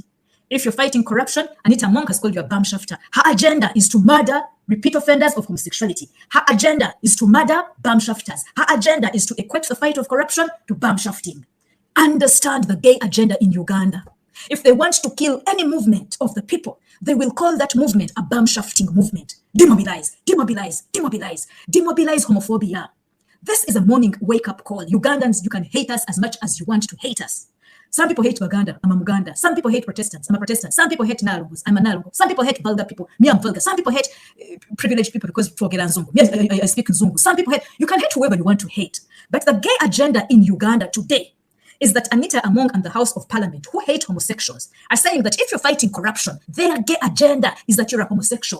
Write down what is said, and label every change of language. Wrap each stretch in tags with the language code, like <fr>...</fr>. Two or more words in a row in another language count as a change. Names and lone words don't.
<en>If you're fighting corruption, Anita Among has called you a bamshafter. Her agenda is to murder repeat offenders of homosexuality. Her agenda is to murder bamshafters. Her agenda is to equate the fight of corruption to bamshafting. Understand the gay agenda in Uganda. If they want to kill any movement of the people, they will call that movement a bamshafting movement. Demobilize, demobilize, demobilize, demobilize homophobia. This is a morning wake-up call. Ugandans, you can hate us as much as you want to hate us. Some people hate Uganda, I'm a Muganda. Some people hate Protestants, I'm a Protestant. Some people hate Nalugos, I'm a Nalugo. Some people hate vulgar people, me I'm vulgar. Some people hate privileged people because I speak Zungu. Some people hate, you can hate whoever you want to hate. But the gay agenda in Uganda today is that Anita Among and the House of Parliament, who hate homosexuals, are saying that if you're fighting corruption, their gay agenda is that you're a homosexual.</en>